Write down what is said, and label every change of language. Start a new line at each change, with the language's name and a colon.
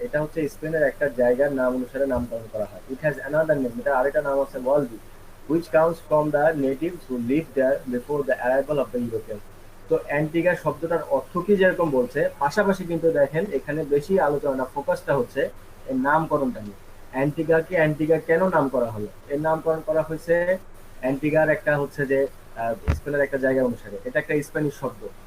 Bangla: এটা হচ্ছে স্পেনের একটা জায়গার নাম অনুসারে নামকরণ করা হয়।
English: It has another name,
Bangla: এটা আরেকটা নাম আছে ওয়ালবি।
English: which comes from the natives who lived there before the arrival of the Europeans.
Bangla: তো অ্যান্টিগা শব্দটার অর্থ কি যেরকম বলছে, পাশাপাশি কিন্তু দেখেন এখানে বেশি আলোচনা ফোকাসটা হচ্ছে এর নামকরণটা নিয়ে। অ্যান্টিগাকে অ্যান্টিগা কেন নাম করা হলো? এর নামকরণ করা হয়েছে অ্যান্টিগার একটা হচ্ছে যে স্পেনের একটা জায়গা অনুসারে, এটা একটা স্প্যানিশ শব্দ।